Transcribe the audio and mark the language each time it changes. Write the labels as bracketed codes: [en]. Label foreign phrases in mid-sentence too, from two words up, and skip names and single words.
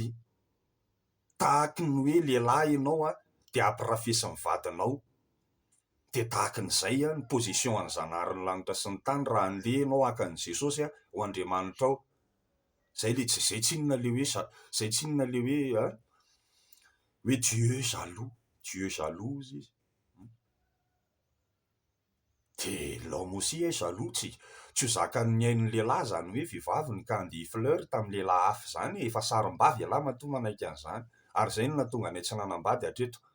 [mg] Tahaky ny hoe lehilahy ianao de ampirafesy ny vadinao, de tahaky n'izay ny position an'ny zanahary ny lanitra sy ny tany raha an'le ianao haka an' Jesosy ho Andriamanitra ao. Zay tsinona le hoe zay tsinona le hoe [fr] Dieu jaloux, Dieu jalouse [mg] izy. [fr] De l'homme aussi est jaloux, [mg] tsy ho zakan'ny ain'ny lehilahy zany hoe vehivavy ka handeha fleur tamin'ny lehilahy hafa zany, efa sarim-bavy ialahy matoa manaiky an'izany. Ary zay no nahatonga anay tsy nanambady hatreto.